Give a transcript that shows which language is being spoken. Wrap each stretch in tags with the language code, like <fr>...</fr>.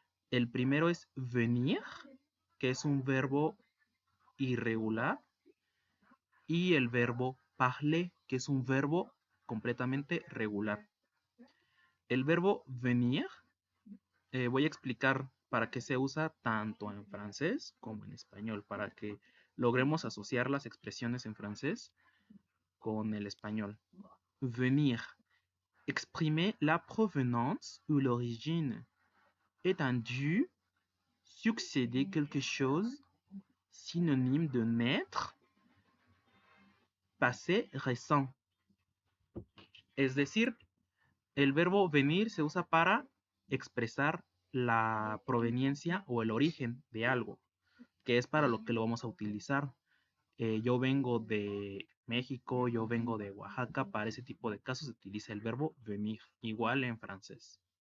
<es>El primero es venir, que es un verbo irregular, y el verbo parler, que es un verbo completamente regular. El verbo venir, voy a explicar para qué se usa tanto en francés como en español, para que logremos asociar las expresiones en francés con el español.</es> <fr>Venir, exprimer la provenance ou l'origine, est un dû, succéder quelque chose, synonyme de naître, passé récent.</fr> <es>Es decir, el verbo venir se usa para expresar la proveniencia o el origen de algo, que es para lo que lo vamos a utilizar. Yo vengo de México, yo vengo de Oaxaca, para ese tipo de casos se utiliza el verbo venir, igual en francés.</es>